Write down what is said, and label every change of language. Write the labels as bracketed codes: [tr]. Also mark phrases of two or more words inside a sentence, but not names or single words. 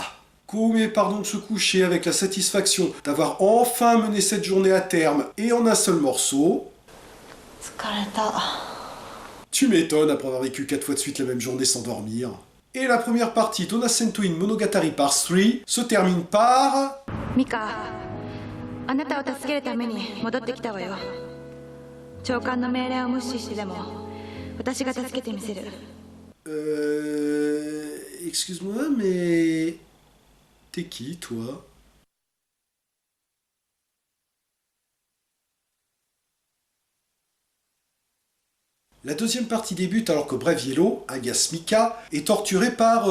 [fr] Koumi part donc se coucher avec la satisfaction d'avoir enfin mené cette journée à terme et en un seul morceau. Tu m'étonnes après avoir vécu 4 fois de suite la même journée sans dormir. Et la première partie d'Onasento in Monogatari Part 3 se termine par... Mika, [ja] あなたを助けるために戻ってきたわよ。長官の命令を無視してでも私が助けてみせる。 [fr] Excuse-moi, mais... T'es qui, toi? La deuxième partie débute alors que Brave Yellow, alias Mika, est torturé par...